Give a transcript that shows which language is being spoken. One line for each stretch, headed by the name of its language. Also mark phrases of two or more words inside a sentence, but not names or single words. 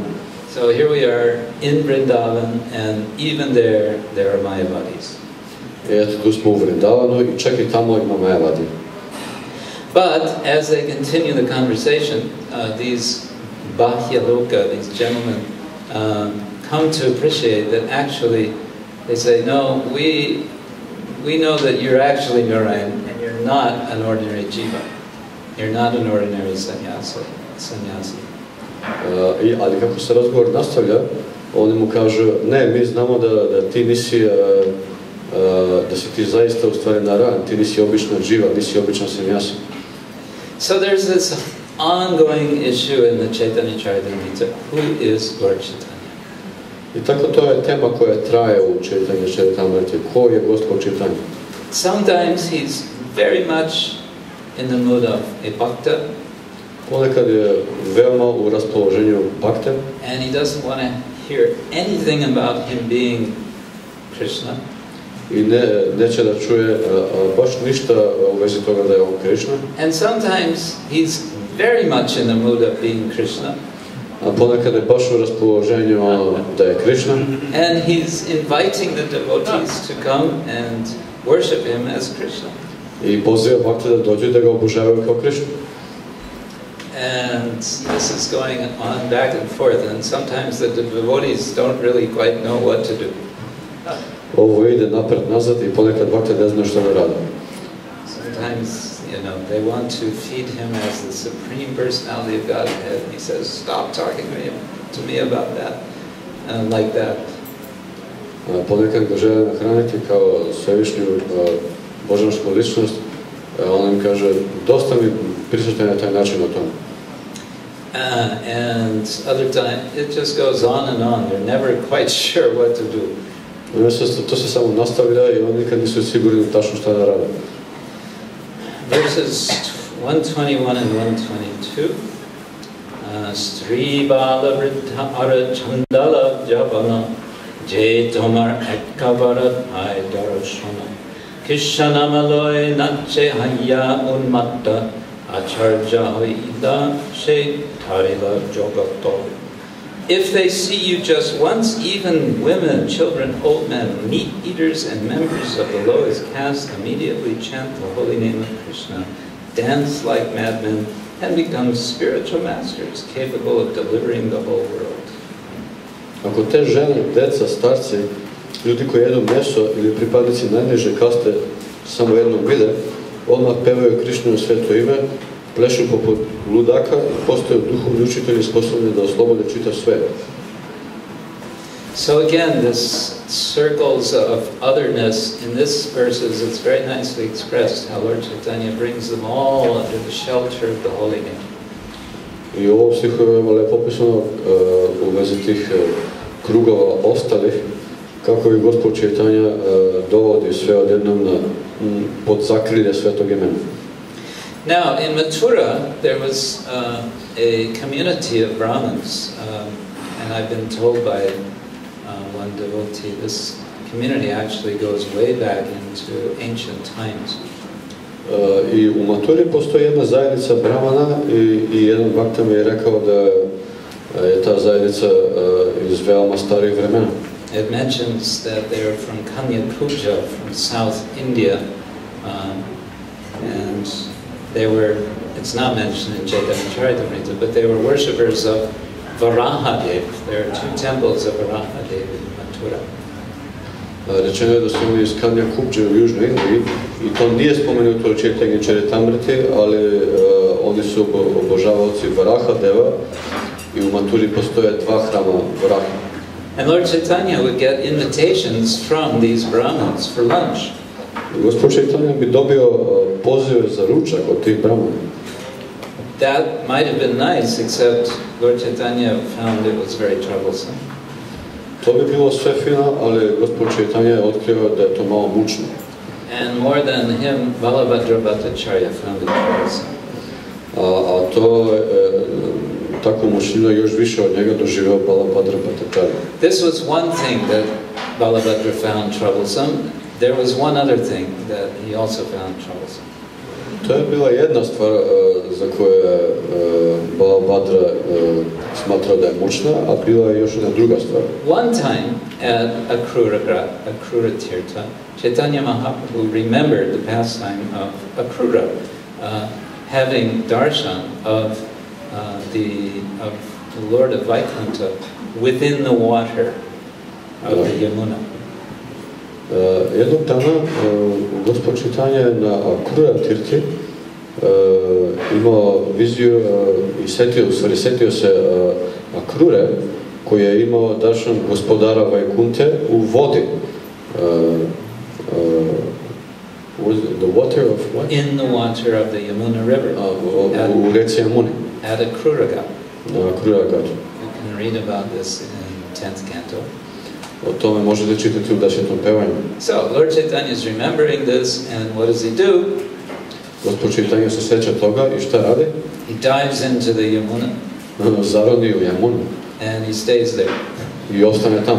English: So here we are in Vrindavan, and even there are Mayavadis.
Serbian: I eto, tu smo u Vrindavanu i čak i tamo ima Mayavadi.
English: But as they continue the conversation, these Bhahyaloka, these gentlemen, come to appreciate that actually, they say, "No, we know that you're actually Narayan, and you're not an ordinary jiva. You're not an ordinary sannyasi."
Serbian: Ali kako se razgovor nastavlja, oni mu kažu, ne, mi znamo da ti nisi, da si ti zaista u stvari Narayan, ti nisi obična dživa, nisi obična sannyasi.
English: So there's this ongoing issue in the Caitanya Charitamrita, who is Lord Chaitanya?
Serbian: I tako to je tema koja traje u Caitanya Charitamriti, ko je gospod Chaitanya.
English: Sometimes he's very much in the mood of a bhakta.
Serbian: Ponekad je veoma u raspoloženju bhakte.
English: And he doesn't want to hear anything about him being Krishna.
Serbian: I neće da čuje baš ništa u vezi toga da je on Krishna.
English: And sometimes he's very much in the mood of being Krishna.
Serbian: A ponekad je baš u raspoloženju da je Krishna.
English: And he's inviting the devotees to come and worship him as Krishna.
Serbian: I poziva bhakte da dođu da ga obožavaju kao Krishna.
English: And this is going on back and forth, and sometimes the devotees don't really quite know what to do.
Serbian: Ovo ide napred nazad i ponekad bhakte ne znaju što da rade.
English: Sometimes, they want to feed him as the supreme personality of Godhead, and he says, "Stop talking to me about that," like that.
Serbian: Ponekad ga žele nahraniti kao svevišnju božansku ličnost, on im kaže, dosta mi prisjećaj na taj način o tome.
English: And other time, it just goes on and on. They're never quite sure what to do.
Serbian: To se samo nastavlja i oni nikad nisu sigurni tačno šta da rade.
English: Verses 121 and 122.
Bangla: শ্রী বাল বৃদ্ধ আর চণ্ডাল যবন যায় তোমার একবার হয় দরশন কৃষ্ণ মালয় নাচে হয় উন্মত্ত আচার্য হইল সে তারিল জগত.
English: If they see you just once, even women, children, old men, meat eaters, and members of the lowest caste immediately chant the holy name of Krishna, dance like madmen, and become spiritual masters capable of delivering the whole world.
Serbian: Ako te žene, deca, starci, ljudi koji jedu meso ili pripadnici najniže kaste samo jednom vide, odmah pevaju Krišnino sveto ime, plešu poput ludaka i postaju duhovni učitelji sposobni da oslobode čitav svet.
English: So again, this circles of otherness in this verses, it's very nicely expressed how Lord Chaitanya brings them all under the shelter of the holy name.
Serbian: I u ovom stihu je veoma lepo opisano u vezi tih krugova ostalih, kako je Gospod Chaitanya dovodi sve odjednom pod zakrilje svetog imena.
English: Now, in Mathura, there was a community of Brahmins, and I've been told by one devotee, this community actually goes way back into ancient times.
Serbian: I u Maturi postoji jedna zajednica Brahmana i jedan bhakta mi je rekao da je ta zajednica iz veoma starih vremena.
English: It mentions that they are from Kanya Puja, from South India, and they were, it's not mentioned in Chaitanya Charitamrita, but they were worshippers of Varahadev. There are two temples of Varahadev in Mathura.
Serbian: Rečeno je da su oni iz Kanja Kupđe u Južnoj Indiji i to nije spomenuto u Chaitanya Charitamriti, ali oni su obožavaoci Varahadeva i u Maturi postoje dva hrama Varaha.
English: And Lord Chaitanya would get invitations from these Brahmins for lunch.
Serbian: Gospod Chaitanya bi dobio pozive za ručak od tih Brahmana.
English: That might have been nice, except Lord Chaitanya found it was very troublesome.
Serbian: To bi bilo sve fino, ali Gospod Chaitanya je otkrio da je to malo mučno.
English: And more than him, Balabhadra Bhattacharya found it troublesome.
Serbian: A to tako mučnino još više od njega doživio Balabhadra Bhattacharya.
English: This was one thing that Balabhadra found troublesome. There was one other thing that he also found troublesome.
Serbian: To je bila jedna stvar za koju je Balabhadra smatrao da je mučna, a bila je još jedna druga stvar.
English: One time at Akrura Tirtha, Caitanya Mahaprabhu remembered the pastime of Akrura, having darshan of the Lord of Vaikuntha within the water of the Yamuna.
Serbian: Jednog dana Gospod Chaitanya je na Akrura Tirthi imao viziju i setio se Akrure koji je imao darshan gospodara Vaikunthe u vodi.
English: The water of what? In the water of the Yamuna River.
Serbian: U reci Yamuni.
English: At Akrura.
Serbian: Na Akrura Ghat.
English: You can read about this in 10th canto.
Serbian: O tome možete čitati u 10. pevanju.
English: So, Lord Chaitanya is remembering this, and what does he do?
Serbian: Gospod Chaitanya se seća toga i šta radi?
English: He dives into the Yamuna.
Serbian: Zaroni u Yamunu.
English: And he stays there.
Serbian: I ostane tamo.